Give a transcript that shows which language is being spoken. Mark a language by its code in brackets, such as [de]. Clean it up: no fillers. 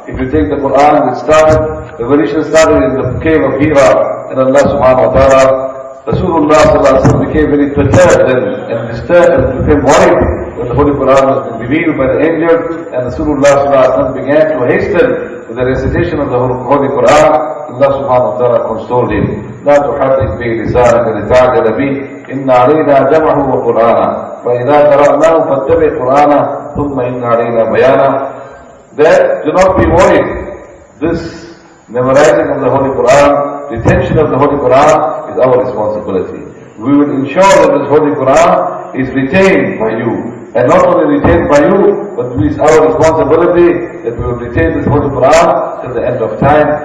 [en] If you take the Quran, revelation started in the cave of Hira, and Allah subhanahu wa ta'ala, Rasulullah sallallahu alaihi wasallam became very perturbed and disturbed and became worried when the Holy Quran was revealed by the angel, and Rasulullah sallallahu alaihi wasallam began to hasten with the recitation of the Holy Quran. Allah subhanahu wa ta'ala consoled him. [ar] لا تحرك به لسانك لتعجل به إن علينا جمعه وقرآنه فإذا قرأناه فاتبع قرآنه ثم إن علينا بيانه. [en] That do not be worried. This memorizing of the Holy Quran, retention of the Holy Quran is our responsibility. We will ensure that this Holy Quran is retained by you. And not only retained by you, but it is our responsibility that we will retain this Holy Quran till the end of time.